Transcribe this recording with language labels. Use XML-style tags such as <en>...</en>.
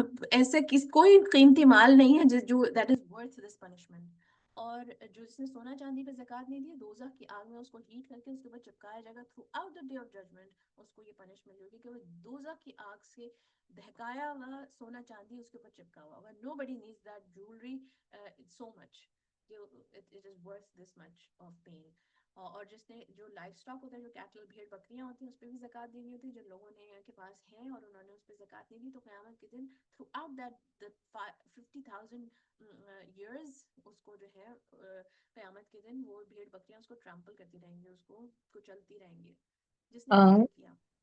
<ur>ایسے کوئی قیمتی مال نہیں ہے جو</ur> <en>that is worth this punishment.</en> <ur>اور جس نے سونا چاندی پہ زکوٰۃ نہیں دی, دوزخ کی آگ میں اس کو ہیٹ کر کے اس کے بعد چپکایا جائے گا.</ur> <en>throughout the day of judgment</en> <ur>اس کو یہ پنشمنٹ ہوگی کہ وہ دوزخ کی آگ سے دہکایا ہوا سونا چاندی اس کے اوپر چپکا ہوا ہوگا.</ur> <en>Nobody needs that jewelry so much. It is worth this much of pain.</en> <ur>اور جس نے جو لائف اسٹاک ہوتا ہے, جو کیٹل بھیڑ بکریاں ہوتی ہیں, اس پہ بھی زکوٰۃ دینی ہوتی ہے. جن لوگوں نے کے پاس ہیں اور انہوں نے اس پہ زکوٰۃ نہیں دی تو قیامت کے دن</ur> <en>throughout that 50,000 years</en> <ur>اس کو جو ہے قیامت کے دن وہ بھیڑ بکریاں اس کو ٹرمپل کرتی رہیں گی, اس کو کچلتی رہیں گی جس نے یہ کیا.</ur>